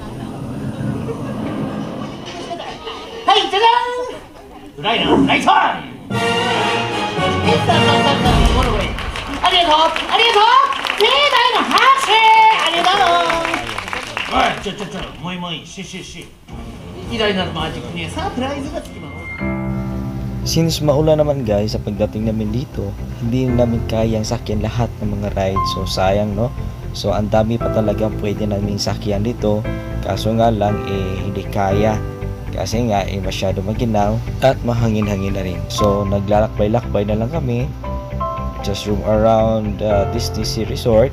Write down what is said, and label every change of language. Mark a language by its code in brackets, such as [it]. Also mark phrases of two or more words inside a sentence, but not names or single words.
[ja] はい、じゃじゃーん。フライナー、ナイスワン。ありがとう、ありがとう。盛大な拍手、ありがとう。おい、もういい、し。偉大なるマジックにサプライズがつきます。 [tl] Since maulan naman guys, sa pagdating namin dito, hindi namin kayang sakyan lahat ng mga rides. So sayang no. So ang dami pa talaga pwede namin sakyan dito. Kaso nga lang hindi kaya. Kasi nga masyado maginaw at mahangin-hangin na rin. So naglalakbay-lakbay na lang kami. [en] Just roam around Disney Sea Resort.